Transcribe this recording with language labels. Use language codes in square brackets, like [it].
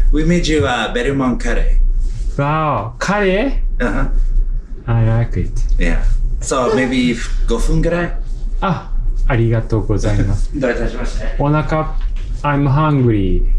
[en] We made you Berumon curry. Wow, curry? Uh-huh. I like it. Yeah. So maybe [ja] 5分ぐらい。ありがとうございます。どういたしまして。お腹、 [en] I'm hungry.